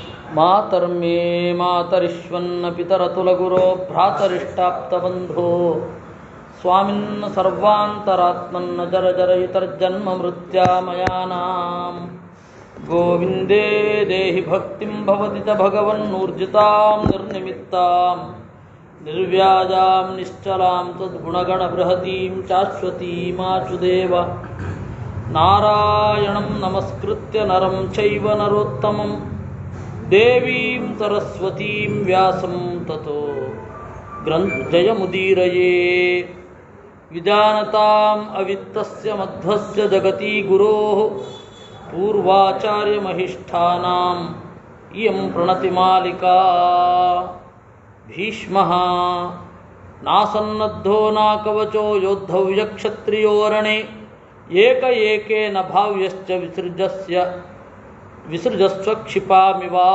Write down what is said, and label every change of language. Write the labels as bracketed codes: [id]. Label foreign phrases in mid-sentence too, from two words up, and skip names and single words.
[sa] ಮಾತರ್ಮೇ ಮಾತರಿಶ್ವನ್ನ ಪಿತರತುಲಗುರೋ ಭ್ರಾತರಿಷ್ಟಾಪ್ತಬಂಧೋ ಸ್ವಾಮಿನ್ನ ಸರ್ವಾಂತರಾತ್ಮನ್ನ ಜರ ಜರಯಿತರ್ಜನ್ಮ ಮೃತ್ಯಾಮಯಾನಾಂ ಗೋವಿಂದೇ ದೇಹಿ ಭಕ್ತಿಂ ಭವತಿ ಚ ಭಗವನ್ನೂರ್ಜಿತಾಂ ನಿರ್ನಿಮಿತ್ತಾಂ ನಿರ್ವ್ಯಾಜಾಂ ನಿಶ್ಚಲಾಂ ತದ್ಗುಣಗಣ ಬೃಹತೀಂ ಶಾಶ್ವತೀಮಾಚುದೇವ ನಾರಾಯಣಂ ನಮಸ್ಕೃತ್ಯ ನರಂ ಚೈವ ನರೋತ್ತಮಂ ದೇವೀಂ ಸರಸ್ವತೀಂ ವ್ಯಾಸಂ ತತೋ ಜಯಮುದೀರಯೇ ವಿಜಾನತಾಂ ಅವಿತ್ತಸ್ಯ ಮಧ್ವಸ್ಯ ಜಗತಿ ಗುರೋಃ ಪೂರ್ವಾಚಾರ್ಯಮಹಿಷ್ಠಾನಾಂ ಇಯಂ ಪ್ರಣತಿಮಾಲಿಕಾ ಭೀಷ್ಮಃ ನಾಸನ್ನದ್ಧೋ ನ ಕವಚೋ ಯೋದ್ಧವ್ಯ ಕ್ಷತ್ರಿಯೋರಣೆ ಏಕ ಏಕೇನ ಭಾವ್ಯಶ್ಚ ವಿಸೃಜಸ್ವ ಕ್ಷಿಪಾಮಿವ.